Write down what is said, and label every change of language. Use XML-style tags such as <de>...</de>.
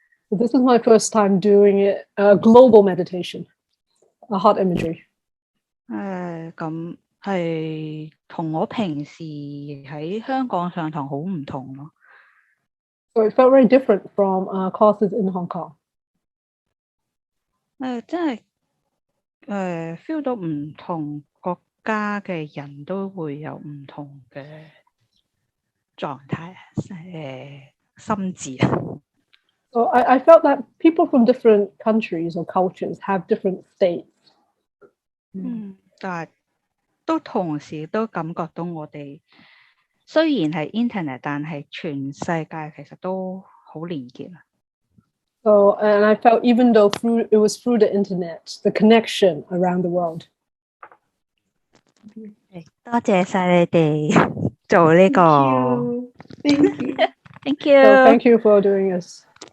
<en>This is my first time doing it, global meditation, heart imagery.</en> <yue>咁係同我平時喺香港上堂好唔同咯。</yue> <en>So it felt very different from classes in Hong Kong.</en> <yue>真係feel 到唔同國家嘅人都會有唔同嘅狀態心智。</yue> <en>So I felt that people from different countries or cultures have different states.</en> <yue>但係都同時都感覺到我哋雖然係 internet， 但係全世界其實都好連結啊。</yue> <en>So, and I felt even though it was through the internet, the connection around the world.</en> <yue>多謝晒你哋做呢個</yue> <en>Thank you. Thank you. So thank you for doing this.</en>